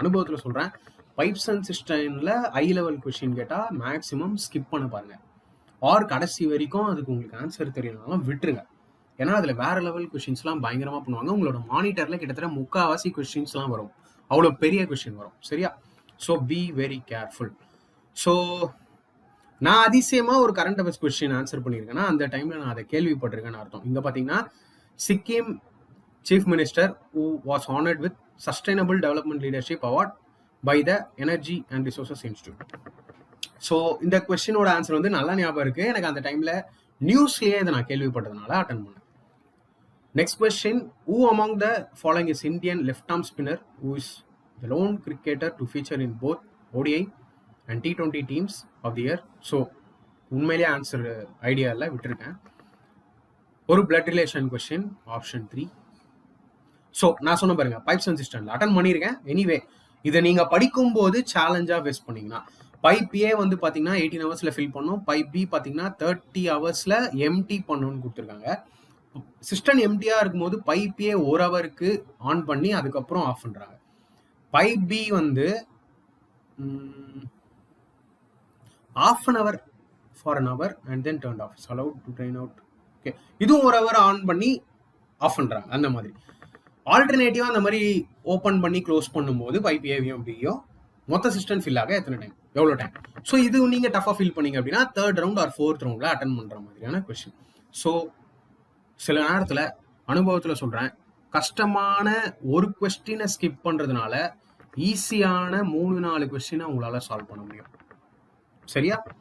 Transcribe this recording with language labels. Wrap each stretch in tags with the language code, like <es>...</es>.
<ta>அனுபவத்தில் சொல்கிறேன், pipes and சிஸ்டனில் I level question கேட்டால் மேக்ஸிமம் ஸ்கிப் பண்ண பாருங்க, ஆர் கடைசி வரைக்கும் அதுக்கு உங்களுக்கு ஆன்சர் தெரியலனாலும் விட்டுருங்க. ஏன்னா அதில் வேற லெவல் கொஸ்டின்ஸ்லாம் பயங்கரமாக பண்ணுவாங்க. உங்களோட மானிட்டரில் கிட்டத்தட்ட 3/4 கொஸ்டின்ஸ்லாம் வரும், அவ்வளோ பெரிய கொஸ்டின் வரும். சரியா? So be very careful. So நான் அதிசயமாக ஒரு கரண்ட் அஃபேர்ஸ் கொஸ்டின் ஆன்சர் பண்ணியிருக்கேன்னா அந்த டைமில் நான் அதை கேள்விப்பட்டிருக்கேன்னு அர்த்தம். இங்கே பார்த்தீங்கன்னா</ta> <en>Sikkim chief minister who was honored with Sustainable Development Leadership Award by the Energy and Resources Institute.</en> <ta>So இந்த கொஸ்டினோட ஆன்சர் வந்து நல்லா ஞாபகம் இருக்குது எனக்கு. அந்த டைமில் நியூஸ்லேயே இதை நான் கேள்விப்பட்டதுனால அட்டன் பண்ணேன்.</ta> <en>Next question, who among the following is Indian left-arm spinner who is the lone cricketer to feature in both ODI and T20 teams of the year?</en> <ta>So, உண்மையிலேயே ஆன்சர் ஐடியா இல்லை, விட்டுருக்கேன். ஒரு blood relation question, option 3. So நான் சொன்ன பாருங்க, pipes and சிஸ்டம்ல attend பண்ணியிருக்கேன். Anyway இதை நீங்கள் படிக்கும்போது சேலஞ்சாக ஃபேஸ் பண்ணீங்கன்னா, பைப் ஏ வந்து பார்த்தீங்கன்னா 18 ஹவர்ஸில் ஃபில் பண்ணணும், பைப் பி பார்த்தீங்கன்னா 30 ஹவர்ஸில் எம்டி பண்ணணும்னு கொடுத்துருக்காங்க. சிஸ்டம் எம்டியாக இருக்கும்போது பைப் ஏ 1 ஹவருக்கு ஆன் பண்ணி அதுக்கப்புறம் ஆஃப் பண்ணுறாங்க.</ta> <en>Pipe be வந்து half an hour for an hour and then turned off. It's allowed to drain out.</en> <ta>Okay, இதுவும் 1 ஹவர் ஆன் பண்ணி ஆஃப் பண்ணுறாங்க. அந்த மாதிரி ஆல்டர்னேட்டிவாக அந்த மாதிரி ஓப்பன் பண்ணி க்ளோஸ் பண்ணும்போது பைப் ஏவியும் பியும் மொத்த சிஸ்டம் ஃபில் ஆக எத்தனை டைம், எவ்வளோ டைம்? ஸோ இது நீங்கள் டஃபாக ஃபீல் பண்ணீங்க அப்படின்னா 3rd ரவுண்ட் ஆர் 4th ரவுண்டில் அட்டன் பண்ணுற மாதிரியான கொஸ்டின். ஸோ சில நேரத்தில் அனுபவத்தில் சொல்கிறேன், கஷ்டமான ஒரு கொஸ்டினை ஸ்கிப் பண்ணுறதுனால ஈஸியான 3-4 கொஸ்டினை உங்களால் சால்வ் பண்ண முடியும். சரியா?</ta>